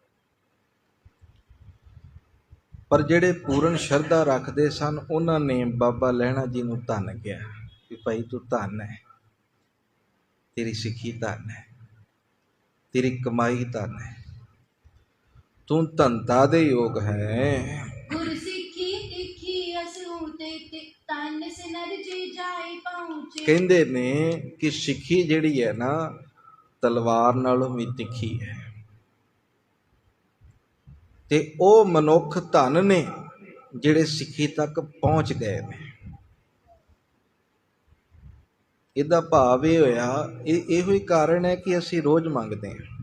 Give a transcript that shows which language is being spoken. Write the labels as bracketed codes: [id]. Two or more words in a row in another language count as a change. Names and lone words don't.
[pa] ਪਰ ਜਿਹੜੇ ਪੂਰਨ ਸ਼ਰਧਾ ਰੱਖਦੇ ਸਨ ਉਹਨਾਂ ਨੇ ਬਾਬਾ ਲਹਿਣਾ ਜੀ ਨੂੰ ਧੰਨ ਕਿਹਾ ਕਿ ਭਾਈ ਤੂੰ ਧੰਨ ਹੈ, ਤੇਰੀ ਸਿੱਖੀ ਧੰਨ ਹੈ, ਤੇਰੀ ਕਮਾਈ ਧੰਨ ਹੈ, ਤੂੰ ਧੰਤਾ ਦੇ ਯੋਗ ਹੈ। ਗੁਰ ਸਿੱਖੀ ਤਿੱਖੀ ਅਸੂ ਤੇ ਮਾਨਸ ਨਰ ਜੀ ਜਾਏ ਪਹੁੰਚੇ। ਕਹਿੰਦੇ ਨੇ ਕਿ ਸਿੱਖੀ ਜਿਹੜੀ ਹੈ ਨਾ ਤਲਵਾਰ ਨਾਲੋਂ ਵੀ ਤਿੱਖੀ ਹੈ, ਤੇ ਉਹ ਮਨੁੱਖ ਧਨ ਨੇ ਜਿਹੜੇ ਸਿੱਖੀ ਤੱਕ ਪਹੁੰਚ ਗਏ ਨੇ। ਇਹਦਾ ਭਾਵ ਇਹ ਹੋਇਆ, ਇਹੋ ਹੀ ਕਾਰਨ ਹੈ ਕਿ ਅਸੀਂ ਰੋਜ਼ ਮੰਗਦੇ ਹਾਂ।